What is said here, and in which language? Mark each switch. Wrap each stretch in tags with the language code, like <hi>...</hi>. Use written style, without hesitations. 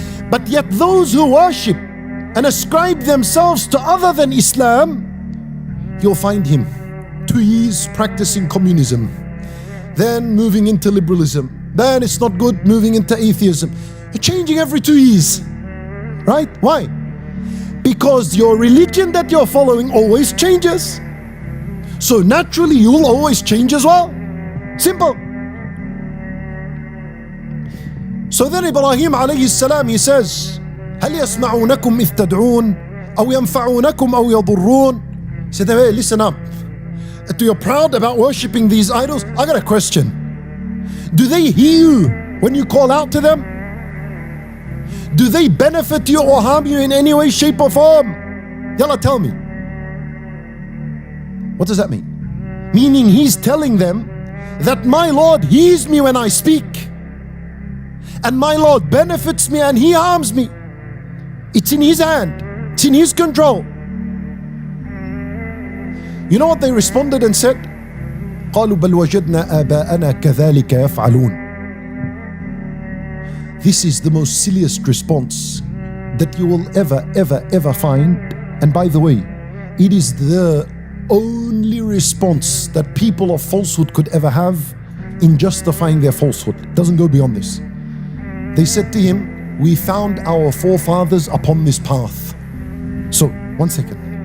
<en>But yet those who worship and ascribe themselves to other than Islam, you'll find him 2 years practicing communism, then moving into liberalism, then it's not good, moving into atheism. You're changing every 2 years. Right? Why? Because your religion that you're following always changes. So naturally you'll always change as well. Simple. So then Ibrahim alayhi salam, he says,</en> <ar>هل يسمعونكم إذ تدعون أو ينفعونكم أو يضرون.</ar> <en>He said, hey, listen up. You're proud about worshipping these idols? I got a question. Do they hear you when you call out to them? Do they benefit you or harm you in any way, shape or form? Yalla, tell me. What does that mean? Meaning he's telling them that my Lord hears me when I speak, and my Lord benefits me and he harms me. It's in his hand. It's in his control. You know what they responded and said?</en> <ar>قالوا بل وجدنا آباءنا كذلك يفعلون.</ar> <en>This is the most silliest response that you will ever find. And by the way, it is the only response that people of falsehood could ever have in justifying their falsehood. It doesn't go beyond this. They said to him, we found our forefathers upon this path. So, one second.</en>